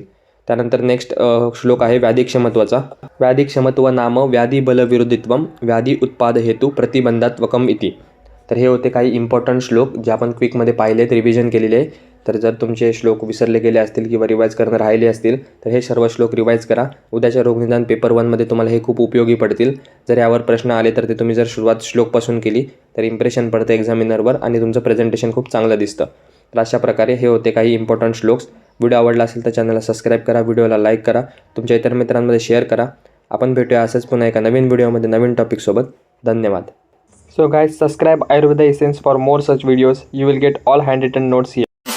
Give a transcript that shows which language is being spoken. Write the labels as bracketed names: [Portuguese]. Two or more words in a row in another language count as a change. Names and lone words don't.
[Marathi] त्यानंतर नेक्स्ट श्लोक आहे व्याधिक्षमत्वाचा. [Sanskrit] व्याधिक्षमत्व नाम व्याधी बलविरोधित्वम व्याधी उत्पाद हेतू प्रतिबंधात्वकम इति. [Marathi] तर हे होते काही इम्पॉर्टंट श्लोक जे आपण क्विकमध्ये पाहिलेत, रिव्हिजन केलेले आहे. तर जर तुमचे श्लोक विसरले गेले असतील किंवा रिवाईज करणं राहिले असतील तर हे सर्व श्लोक रिवाईज करा. उद्याच्या रोगनिदान पेपर 1मध्ये तुम्हाला हे खूप उपयोगी पडतील. जर यावर प्रश्न आले तर ते तुम्ही जर सुरुवात श्लोकपासून केली तर इम्प्रेशन पडतं एक्झामिनरवर आणि तुमचं प्रेझेंटेशन खूप चांगलं दिसतं. तर अशा प्रकारे हे होते काही इम्पॉर्टंट श्लोक्स. व्हिडिओ आवडला असेल तर चॅनलला सबस्क्राईब करा, व्हिडिओला लाईक करा, तुमच्या इतर मित्रांमध्ये शेअर करा. आपण भेटूया असंच पुन्हा एका नवीन व्हिडिओमध्ये नवीन टॉपिकसोबत. धन्यवाद. [English] So guys, subscribe Ayurveda Essence for more such videos. You will get all handwritten notes here.